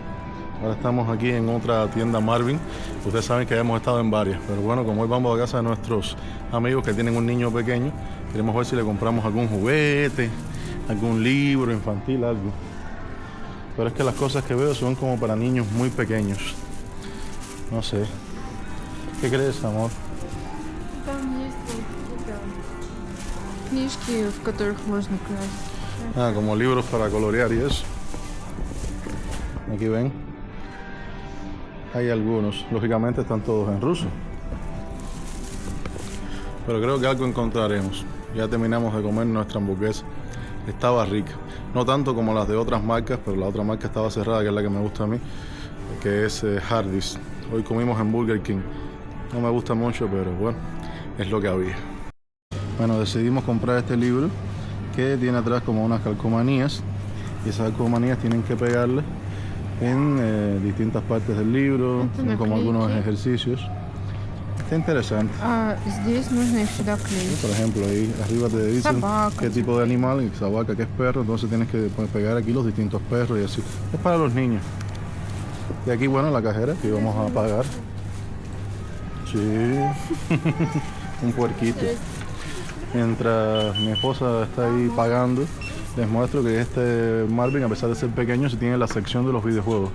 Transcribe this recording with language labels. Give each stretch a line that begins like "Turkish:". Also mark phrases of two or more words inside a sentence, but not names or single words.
Spanish: Ahora estamos aquí en otra tienda Marvin. Ustedes saben que ya hemos estado en varias, pero bueno, como hoy vamos a casa de nuestros amigos que tienen un niño pequeño, queremos ver si le compramos algún juguete, algún libro infantil, algo. Pero es que las cosas que veo son como para niños muy pequeños. No sé. ¿Qué crees, amor?
Russian: Там есть вот это, книжки, в которых можно красть.
Spanish: Ah, como libros para colorear y eso. Aquí ven. Hay algunos. Lógicamente están todos en ruso. Pero creo que algo encontraremos. Ya terminamos de comer nuestra hamburguesa. Estaba rica. No tanto como las de otras marcas, pero la otra marca estaba cerrada, que es la que me gusta a mí, que es Hardee's. Hoy comimos en Burger King. No me gusta mucho, pero bueno, es lo que había. Bueno, decidimos comprar este libro que tiene atrás como unas calcomanías. Y esas calcomanías tienen que pegarle en distintas partes del libro, Esto son como naklejki. algunos ejercicios. Está interesante.
Russian: Здесь нужно их сюда клеить.
Spanish: Por ejemplo, ahí arriba te dicen
Russian: Собака.
Spanish: qué tipo de animal, y sabaca que es perro, entonces tienes que pegar aquí los distintos perros y así. Es para los niños. Y aquí, bueno, la cajera que vamos a pagar. Sí, un puerquito. Mientras mi esposa está ahí pagando, les muestro que este Marvin, a pesar de ser pequeño, sí tiene la sección de los videojuegos.